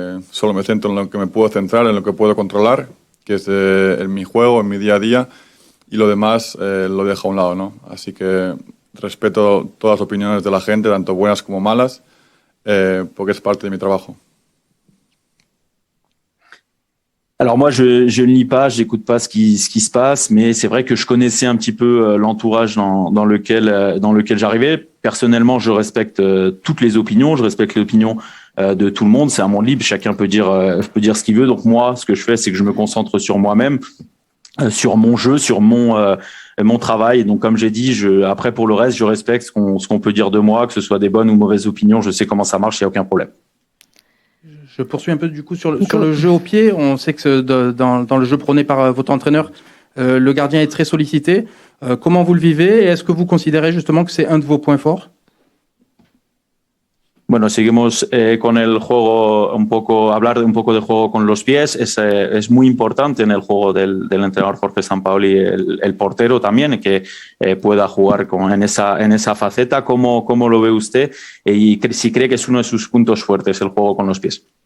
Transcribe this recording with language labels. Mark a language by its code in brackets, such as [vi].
[es] Solo me centro en lo que me puedo centrar, en lo que puedo controlar, que es en mi juego, en mi día a día, y lo demás lo dejo a un lado, ¿no? Así que respeto todas las opiniones de la gente, tanto buenas como malas, porque es parte de mi trabajo. [fr] Alors moi, je ne lis pas, j'écoute pas ce qui se passe, mais c'est vrai que je connaissais un petit peu l'entourage dans lequel j'arrivais. Personnellement, je respecte toutes les opinions, je respecte l'opinion de tout le monde. C'est un monde libre, chacun peut dire ce qu'il veut. Donc moi, ce que je fais, c'est que je me concentre sur moi-même, sur mon jeu, sur mon travail. Et donc, comme j'ai dit, après pour le reste, je respecte ce qu'on peut dire de moi, que ce soit des bonnes ou mauvaises opinions. Je sais comment ça marche, il n'y a aucun problème. Je poursuis un peu du coup sur le jeu au pied. On sait que dans le jeu prôné par votre entraîneur, le gardien est très sollicité. Comment vous le vivez et est-ce que vous considérez justement que c'est un de vos points forts? [es] Bueno, seguimos con el juego, hablar un poco del juego con los pies. Es muy importante en el juego del entrenador Jorge Sampaoli, el portero también, que pueda jugar en esa faceta. ¿Cómo lo ve usted? Y si cree que es uno de sus puntos fuertes, el juego con los pies.